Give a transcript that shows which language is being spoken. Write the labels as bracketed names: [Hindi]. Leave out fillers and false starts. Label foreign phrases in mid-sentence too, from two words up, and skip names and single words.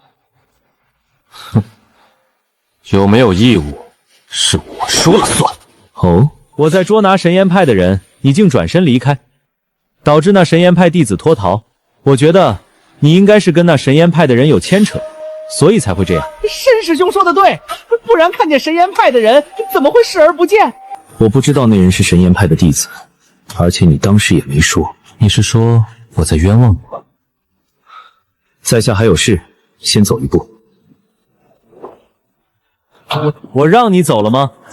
[Chinese] 哼，有沒有義務是我說了算。哦，我在捉拿神岩派的人，你竟轉身離開，導致那神岩派弟子脫逃。我覺得你應該是跟那神岩派的人有牽扯，所以才會這樣。申師兄說的對，不然看見神岩派的人怎麼會視而不見？我不知道那人是神岩派的弟子，而且你當時也沒說。你是說我在冤枉你嗎？在下還有事，先走一步。我讓你走了嗎？